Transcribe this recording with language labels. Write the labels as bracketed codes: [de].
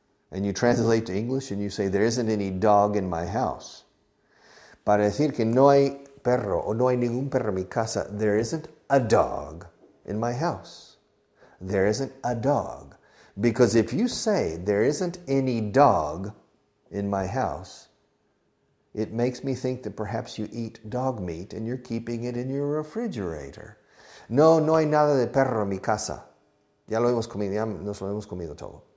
[en] And you translate to English and you say, there isn't any dog in my house. [es] Para decir que no hay perro o no hay ningún perro en mi casa, [en] there isn't a dog in my house. There isn't a dog. Because if you say there isn't any dog in my house, it makes me think that perhaps you eat dog meat and you're keeping it in your refrigerator. [es] No, no hay nada de perro en mi casa. Ya lo hemos comido, ya nos lo hemos comido todo.